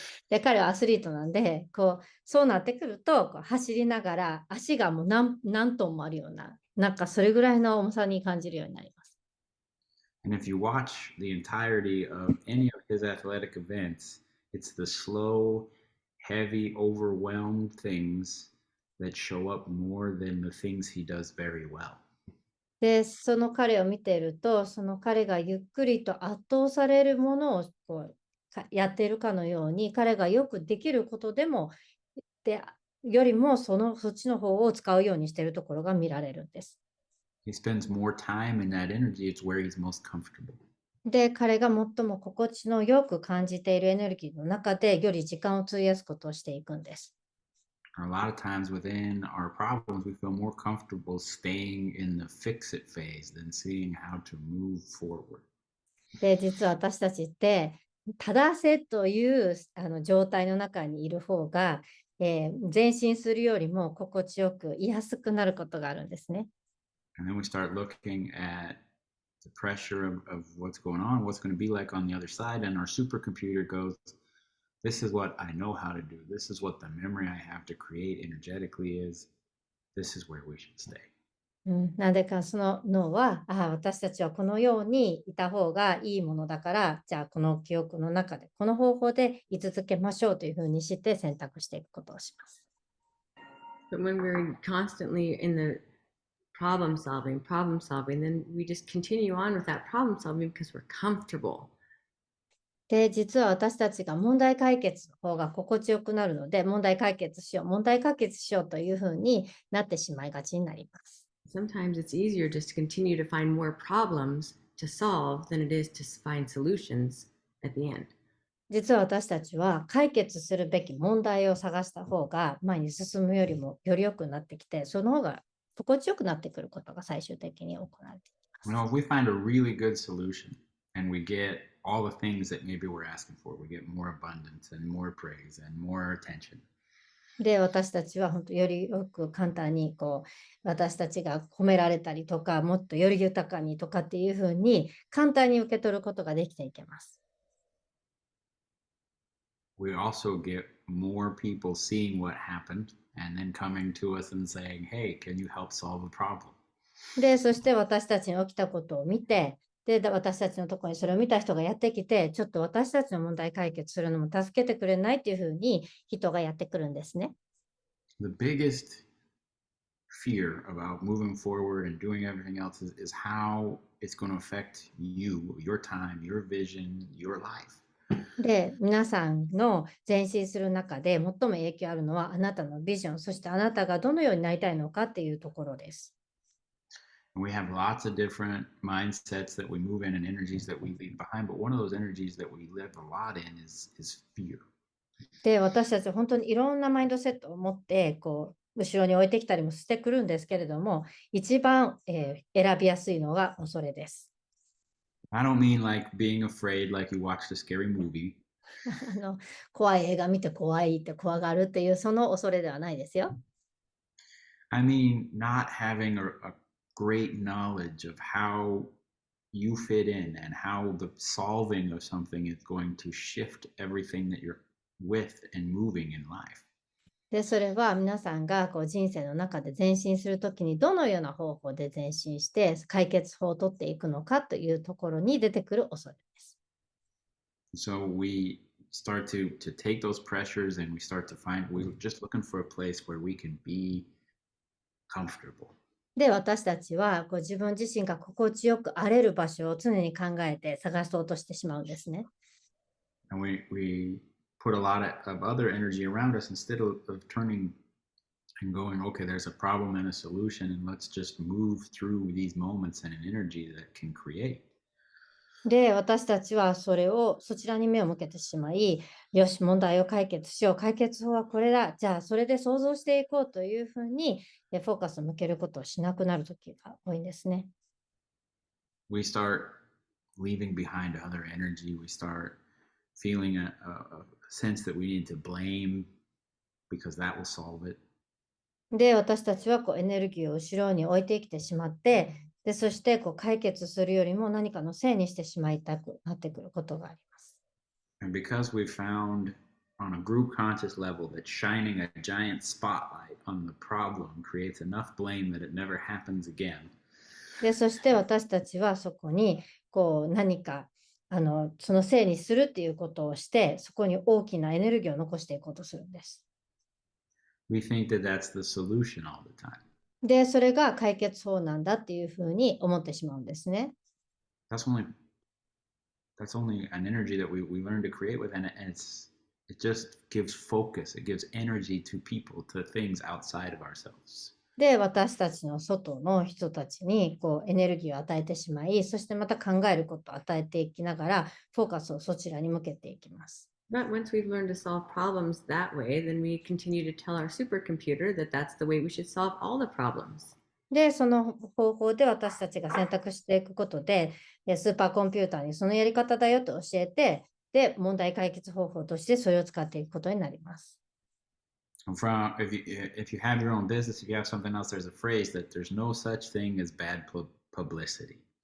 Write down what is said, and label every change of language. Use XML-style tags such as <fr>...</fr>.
<ja>で、彼はアスリートなんで、そうなってくると、走りながら足がもう何トンもあるような、なんかそれぐらいの重さに感じるようになります。</ja> <en>And if you watch the entirety of any of his athletic events, it's the slow, heavy, overwhelmed things that show up more than the things he does very well.</en> <ja>で、その彼を見ていると、その彼がゆっくりと圧倒されるものをやっているかのように、彼がよくできることでも、よりもそっちの方を使うようにしているところが見られるんです。</ja> <en>He spends more time in that energy, it's where he's most comfortable.</en> <ja>で、彼が最も心地のよく感じているエネルギーの中で、より時間を費やすことをしていくんです。</ja> <en>A lot of times within our problems, we feel more comfortable staying in the fix it phase than seeing how to move forward.</en> <ja>で、実は私たちって、正せという状態の中にいる方が、前進するよりも心地よく、居やすくなることがあるんですね。</ja> <en>And then we start looking at the pressure of what's going on, what's going to be like on the other side, and our supercomputer goes, this is what I know how to do. This is what the memory I have to create energetically is. This is where we should stay.</en> <ja>なんでかその脳は、私たちはこのようにいた方がいいものだから、じゃあこの記憶の中で、この方法で居続けましょうというふうにして選択していくことをします。</ja> <en>But when we're constantly in the problem solving, then we just continue on with that problem solving because we're comfortable.</en> <ja>で、実は私たちが問題解決の方が心地よくなるので、問題解決しようというふうになってしまいがちになります。</ja> <en>Sometimes it's easier just to continue to find more problems to solve than it is to find solutions at the end.</en> <ja>実は私たちは解決するべき問題を探した方が前に進むよりもより良くなってきて、その方が心地よくなってくることが最終的に行われていきます。</ja> <en>If we find a really good solution and we get all the things that maybe we're asking for, we get more abundance and more praise and more attention.</en> <ja>で、私たちは本当よりよく簡単に私たちが褒められたりとか、もっとより豊かにとかっていうふうに簡単に受け取ることができていけます。</ja> <en>We also get more people seeing what happened and then coming to us and saying, hey, can you help solve a problem?</en> <ja>で、そして私たちに起きたことを見て、で、私たちのところにそれを見た人がやってきて、ちょっと私たちの問題解決するのも助けてくれないっていうふうに人がやってくるんですね。</ja> <en>The biggest fear about moving forward and doing everything else is how it's going to affect you, your time, your vision, your life.</en> <ja>で、皆さんの前進する中で最も影響あるのはあなたのビジョン、そしてあなたがどのようになりたいのかっていうところです。</ja> <en>And we have lots of different mindsets that we move in and energies that we leave behind. But one of those energies that we live a lot in is fear.</en> <ja>で、私たちは本当にいろんなマインドセットを持って後ろに置いてきたりもしてくるんですけれども、一番、選びやすいのが恐れです。</ja> <en>I don't mean like being afraid like you watched a scary movie.</en> <ja>怖い映画見て怖いって怖がるっていうその恐れではないですよ。</ja> <en>I mean not having a great knowledge of how you fit in and how the solving of something is going to shift everything that you're with and moving in life.</en> <ja>で、それは皆さんが人生の中で前進するときにどのような方法で前進して解決法を取っていくのかというところに出てくる恐れです。</ja> <en>So we start to take those pressures and we start to find we're just looking for a place where we can be comfortable.</en> <ja>で、私たちは自分自身が心地よく荒れる場所を常に考えて探そうとしてしまうんですね。</ja> <en>And we put a lot of other energy around us instead of turning and going, okay, there's a problem and a solution, and let's just move through these moments in an energy that can create.</en> <ja>で、私たちはそちらに目を向けてしまい、よし、問題を解決しよう。解決法はこれだ。じゃあ、それで想像していこうというふうに、フォーカスを向けることをしなくなるときが多いんですね。</ja> <en>We start leaving behind other energy. We start feeling a sense that we need to blame because that will solve it.</en> <ja>で、私たちはエネルギーを後ろに置いてきてしまって、で、そして解決するよりも何かのせいにしてしまいたくなってくることがあります。</ja> <en>And because we found on a group conscious level that shining a giant spotlight on the problem creates enough blame that it never happens again.</en> <ja>で、そして私たちはそこに何かそのせいにするっていうことをして、そこに大きなエネルギーを残していこうとするんです。</ja> <en>We think that that's the solution all the time.</en> <ja>で、それが解決法なんだっていうふうに思ってしまうんですね。</ja> <en>That's only an energy that we learn to create with, and it just gives focus. It gives energy to people, to things outside of ourselves.</en> <ja>で、私たちの外の人たちにエネルギーを与えてしまい、そしてまた考えることを与えていきながら、フォーカスをそちらに向けていきます。</ja> <en>But once we've learned to solve problems that way, then we continue to tell our supercomputer that that's the way we should solve all the problems.</en> <ja>で、その方法で私たちが選択していくことで、スーパーコンピューターにそのやり方だよと教えて、で、問題解決方法としてそれを使っていくことになります。</ja> <en>If you have your own business, if you have something else, there's a phrase that there's no such thing as bad publicity.</en>